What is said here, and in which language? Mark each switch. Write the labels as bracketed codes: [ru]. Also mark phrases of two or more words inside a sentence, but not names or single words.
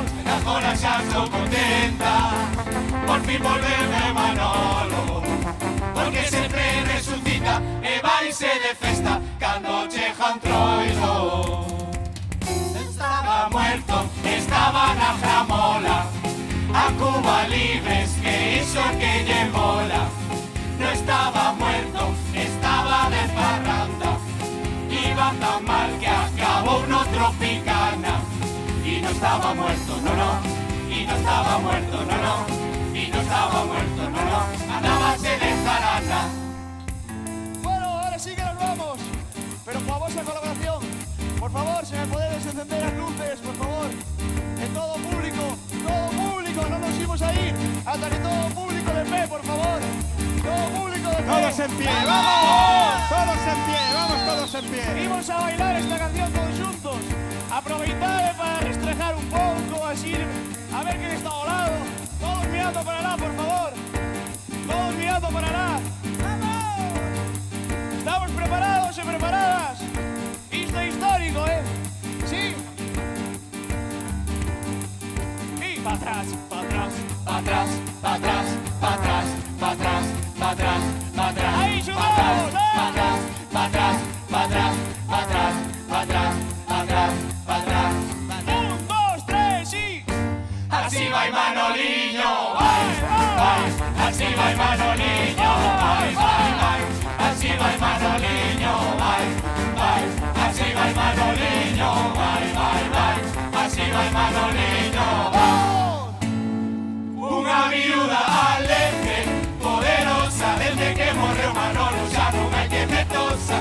[gl] E agora xa estou contenta, por fin volverme Manolo. Porque sempre resucita e vaise de festa cando chega Troilo. [es] Estaba muerto, [gl] estaba na gramola, a Cuba libres, que iso que lle mola. [es] No estaba muerto, estaba de parranda, iba tan mal que acabó no Tropicana. Y no estaba muerto, no, no, y no estaba muerto, no, no, y no estaba muerto, no, no, andábase de jarana. Bueno, ahora sí que nos vamos, pero con vuestra colaboración, por favor, si me podéis encender las luces, por favor, que todo público, no nos íbamos a ir hasta que todo público de pie, por favor, todo público de pie. Todos en pie, vamos, todos en pie, vamos todos en pie. [gl] Imos a bailar esta canción todos juntos, aproveitar para restrejar un pouco, así, a ver quen está ao lado, todos mirando para lá, por favor, todos mirando para lá. [es] ¡Vamos! ¿Estamos preparados y preparadas? [gl] Isto é histórico, Sí. [es] Y para atrás, para atrás, para atrás, para atrás, para atrás, para atrás, para atrás, para atrás. Ahí jugamos, para atrás, para atrás, para atrás, para atrás, para atrás, para atrás, para atrás. 1, 2, 3 y así va Manoliño, [gl] vai, vai, [es] así va Manoliño, [gl] vai, vai, vai, [es] así va Manoliño, [gl] vai, vai, [es] así va Manoliño, [gl] vai, vai, vai, [es] así va Manoliño, vai. [gl] Unha viuda alegre, poderosa, desde que morreu Manolo xa non hai que me tosa.